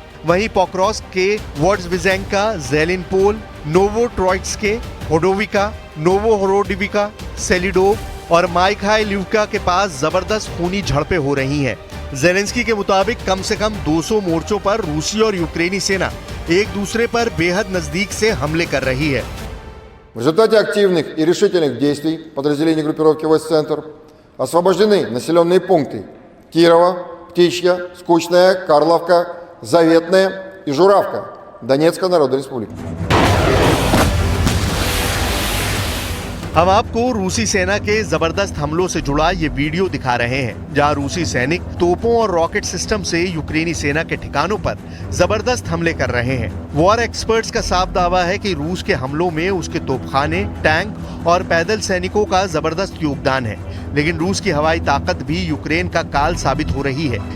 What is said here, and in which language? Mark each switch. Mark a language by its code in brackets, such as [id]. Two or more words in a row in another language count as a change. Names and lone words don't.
[hi] वहीं पोक्रोस्क के वोड्सविजेंका, ज़ेलिनपोल, नोवोट्रोइट्स्के, होडोविका, नोवोहोरोडिविका, सेलिडोव और माइखाइलिवका के पास जबरदस्त खूनी झड़पें हो रही हैं। जेलेंस्की के मुताबिक कम से कम 200 मोर्चों पर रूसी और यूक्रेनी सेना एक दूसरे पर बेहद नजदीक से हमले कर रही है। [ru] В результате активных и решительных действий подразделений группировки «Войск-Центр» освобождены населенные пункты Кирова, Птичья, Скучная, Карловка, Заветная и Журавка Донецкой Народной Республики. [hi] हम आपको रूसी सेना के जबरदस्त हमलों से जुड़ा ये वीडियो दिखा रहे हैं, जहां रूसी सैनिक तोपों और [en] rocket system [hi] से यूक्रेनी सेना के ठिकानों पर जबरदस्त हमले कर रहे हैं। [en] war experts [hi] का साफ दावा है कि रूस के हमलों में उसके तोपखाने, टैंक और पैदल सैनिकों का जबरदस्त योगदान है, लेकिन रूस की हवाई ताकत भी यूक्रेन का काल साबित हो रही है।